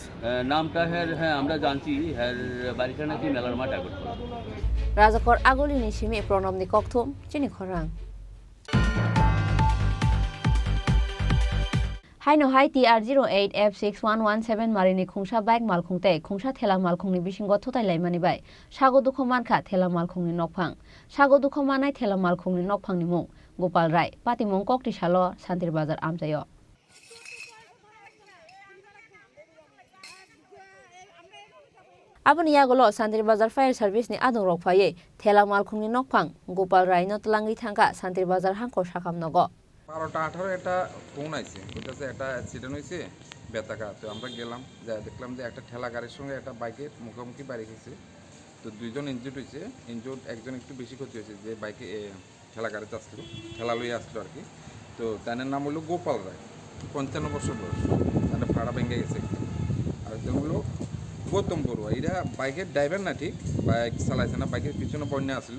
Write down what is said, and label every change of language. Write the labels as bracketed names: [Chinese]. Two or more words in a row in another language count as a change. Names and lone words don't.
[Bangla] নামটা হ্যাঁ আমরা জানছি হ্যাঁ বাড়িটা নাকি মেলার মাঠ আগর [Kok Borok] রাজাকর আগলিনি সিমে প্রণবনি ককথম চিনি খরাং হাইনো হাই TR08 F6117 মারিনি খুংসা বাইক মালখুংতে খুংসা থেলা মালখুংনি বিসিঙ্গ থুতাইলাই মানিবাই সাগো দুখো মানখা থেলা মালখুংনি নকফাং সাগো দুখো মানাই থেলা মালখুংনি নকফাংনি মুং গোপাল রায় পাতি মুং kokti chalo শান্তির বাজার আমচাইয় aboni yagulo শান্তির বাজার ফায়ার সার্ভিসনি আদং রকফাयै থেলা মালখুংনি নকফাং গোপাল রায় নতলাঙ্গি থাঙ্কা শান্তির বাজার হাঙ্কর সাখামনগ [Bangla] 12টা-18 একটা ফোন আইছে বলতেছে একটা অ্যাক্সিডেন্ট হয়েছে বেতাকা তো আমরা গেলাম যা দেখলাম যে একটা ঠেলা গাড়ির সঙ্গে একটা বাইকের মুখোমুখি বাড়ি গেছে তো দুইজন ইনজুর্ড হয়েছে ইনজুর্ড একজন একটু বেশি ক্ষতি হয়েছে যে বাইকে ঠেলা গাড়িতে আসলো ঠেলা লইয়ে আসলো আর কি তো তার নাম হলো গোপাল রায় 55 বছর বয়স তার ফাড়া ভেঙে গেছে আর একজন হলো গৌতম বড়ুয়া এরা বাইকের ড্রাইভার না, ঠিক বাইক চালাইছে না, বাইকের পিছনে বন্যা আসছিল।